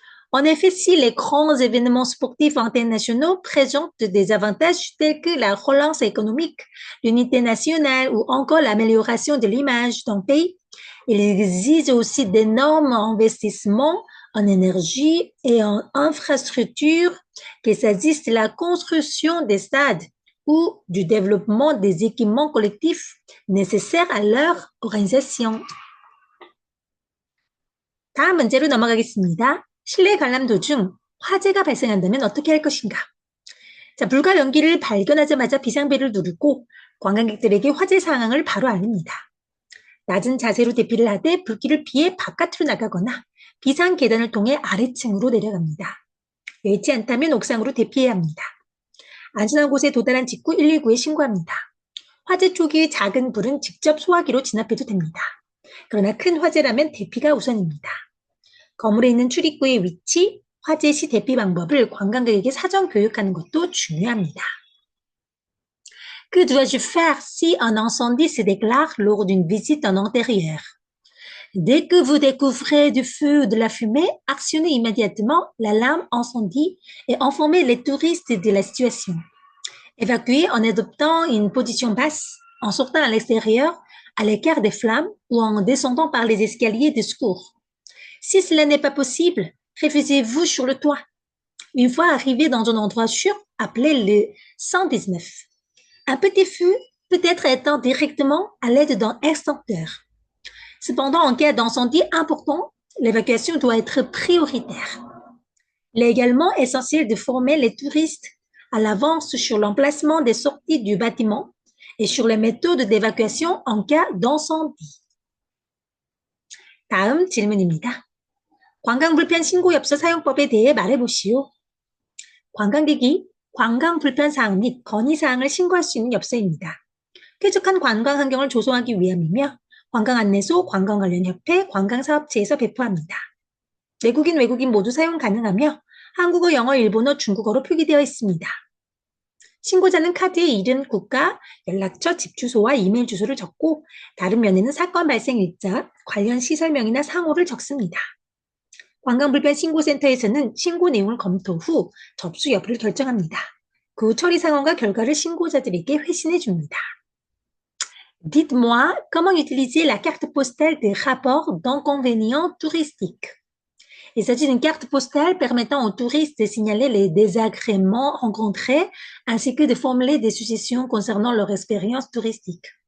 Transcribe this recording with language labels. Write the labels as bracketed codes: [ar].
[fr] En effet, si les grands événements sportifs internationaux présentent des avantages tels que la relance économique, l'unité nationale ou encore l'amélioration de l'image d'un pays, il exige aussi d'énormes investissements en énergie et en infrastructures, qu'il s'agisse de la construction des stades ou du développement des équipements collectifs nécessaires à leur organisation. [ko] 다음 문제로 넘어가겠습니다. 실내 관람 도중 화재가 발생한다면 어떻게 할 것인가? 자, 불과 연기를 발견하자마자 비상벨을 누르고 관광객들에게 화재 상황을 바로 알립니다. 낮은 자세로 대피를 하되 불길을 피해 바깥으로 나가거나 비상 계단을 통해 아래층으로 내려갑니다. 여의치 않다면 옥상으로 대피해야 합니다. 안전한 곳에 도달한 직후 119에 신고합니다. 화재 초기의 작은 불은 직접 소화기로 진압해도 됩니다. 그러나 큰 화재라면 대피가 우선입니다. 건물에 있는 출입구의 위치, 화재 시 대피 방법을 관광객에게 사전 교육하는 것도 중요합니다. [fr] Que dois-je faire si un incendie se déclare lors d'une visite en intérieur? Dès que vous découvrez du feu ou de la fumée, actionnez immédiatement l'alarme incendie et informez les touristes de la situation. Évacuez en adoptant une position basse, en sortant à l'extérieur, à l'écart des flammes ou en descendant par les escaliers de secours. Si cela n'est pas possible, réfugiez-vous sur le toit. Une fois arrivé dans un endroit sûr, appelez le 119. Un petit feu peut être éteint directement à l'aide d'un extincteur. Cependant, en cas d'incendie important, l'évacuation doit être prioritaire. Il est également essentiel de former les touristes à l'avance sur l'emplacement des sorties du bâtiment et sur les méthodes d'évacuation en cas d'incendie. [ko] 다음 질문입니다. 관광불편 신고엽서 사용법에 대해 말해보시오. 관광객이 관광불편사항 및 건의사항을 신고할 수 있는 엽서입니다. 쾌적한 관광 환경을 조성하기 위함이며 관광안내소, 관광관련협회, 관광사업체에서 배포합니다. 내국인, 외국인 모두 사용 가능하며 한국어, 영어, 일본어, 중국어로 표기되어 있습니다. 신고자는 카드에 이름, 국가, 연락처, 집 주소와 이메일 주소를 적고 다른 면에는 사건 발생 일자, 관련 시설명이나 상호를 적습니다. 관광불편 신고센터에서는 신고 내용을 검토 후 접수 여부를 결정합니다. 그 후 처리 상황과 결과를 신고자들에게 회신해 줍니다. [fr] Dites-moi comment utiliser la carte postale des rapports d'inconvénients touristiques. Il s'agit d'une carte postale permettant aux touristes de signaler les désagréments rencontrés ainsi que de formuler des suggestions concernant leur expérience touristique.